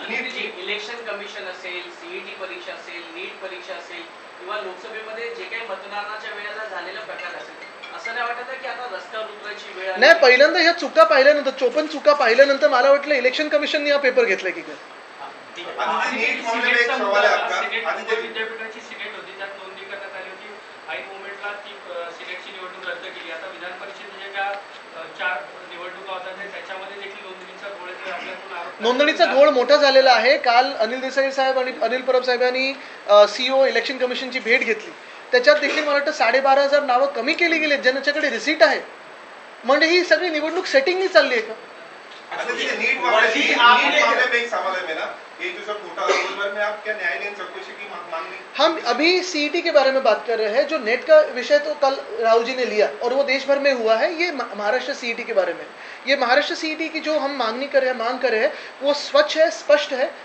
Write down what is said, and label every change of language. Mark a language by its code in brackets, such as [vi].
[mr] Election commission असेल, CET परीक्षा असेल, नीट परीक्षा असेल किंवा लोकसभेमध्ये जे काही मतदानाच्या वेळेला झालेला प्रकार असेल, असं नाही वाटत की आता रस्त्यावर उतरायची वेळ नाही. पहिल्यांदा ह्या चुका पाहिल्यानंतर, 54 चुका पाहिल्यानंतर मला वाटलं इलेक्शन कमिशनने हा पेपर घेतलाय की काय. [hi] नीट मामले में एक सवाल है आपका. [mr] विद्यापीठाची सिनेट होती, त्यात नोंदणी करण्यात आली होती. ऐन मोमेंटला ती सिनेटची निवडणूक रद्द केली. आता विधान परिषदेच्या ज्या 4 निवडणुका होतात त्याच्यामध्ये देखील नोंदणीचा घोळ आपल्याकडून आरोप. नोंदणीचा घोळ मोठा झालेला आहे. काल अनिल देसाई साहेब आणि अनिल परब साहेबांनी CEO इलेक्शन कमिशनची भेट घेतली त्याच्यात देखील मला वाटतं 12,500 नावं कमी केली गेली ज्यांच्याकडे रिसीट आहे. म्हणजे ही सगळी निवडणूक सेटिंगनी चालली आहे का? [hi] अच्छा, ये नीट मामले में एक सवाल है मेरा, ये जो सब घोटाला उस बारे में आप क्या न्यायालयीन चौकसी की मांग? हम अभी सीईटी के बारे में बात कर रहे हैं. जो नेट का विषय तो कल राहुल जी ने लिया और वो देश भर में हुआ है. ये महाराष्ट्र सीईटी के बारे में, ये महाराष्ट्र सीईटी की जो हम मांग कर रहे हैं वो स्वच्छ है, स्पष्ट है.